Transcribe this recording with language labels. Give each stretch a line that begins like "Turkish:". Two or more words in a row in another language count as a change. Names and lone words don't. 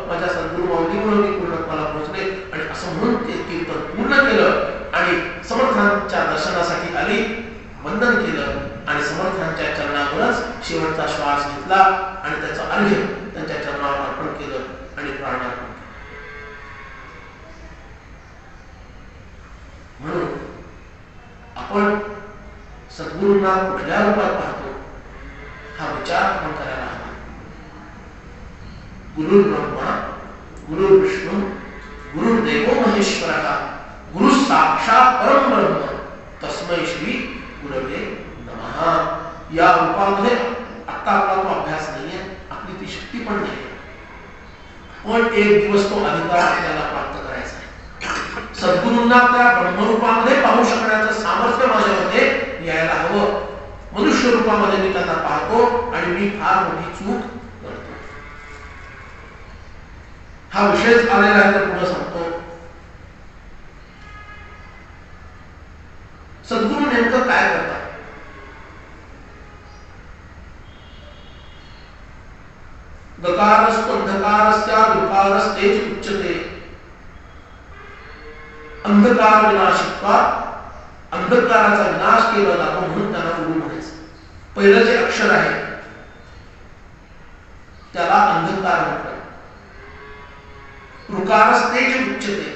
Marathi: माझ्या सद्गुरू माऊलीमुळे मी पूर्णत्वाला पोहोचले. आणि असं म्हणून ते कीर्तन पूर्ण केलं आणि समर्थांच्या दर्शनासाठी आली, वंदन केलं आणि समर्थांच्या चरणावरच शेवटचा श्वास घेतला आणि त्याचं अर्घ्य त्यांच्या चरणावर अर्पण केलं आणि प्राणार्पण. म्हणून आपण सद्गुरूंना कुठल्या रूपात पाहतो हा विचार आपण करायला हवा.
Sanskrit: गुरु ब्रह्मा गुरु विष्णू गुरुर्देवो महेश्वरः गुरु साक्षात परम ब्रह्म तस्मै श्री गुरवे नमः.
Marathi: या रूपामध्ये आता आपला तो अभ्यास नाहीये, आपली ती शक्ती पण नाही, पण एक दिवस तो अधिकार आपल्याला प्राप्त करायचा आहे. सद्गुरूंना त्या ब्रह्मरूपामध्ये पाहू शकण्याचं सामर्थ्य माझ्यामध्ये यायला हवं. मनुष्य रूपामध्ये मी त्यांना पाहतो आणि मी फार मोठी चूक करतो. हा विषयच आलेला आहे तर पुढे सांगतो. सद्गुरू नेमकं काय करतात?
Sanskrit: दकारस्तु अंधकारस्या दुकारस्तेच उच्यते. अंधकार विनाशित्वा,
Marathi: अंधकाराचा विनाश केला जातो म्हणून त्यांना गुरु म्हणायचं. पहिलं जे अक्षर आहे त्याला अंधकार म्हणतात.
Sanskrit: ऋकारस्तेज उच्यते.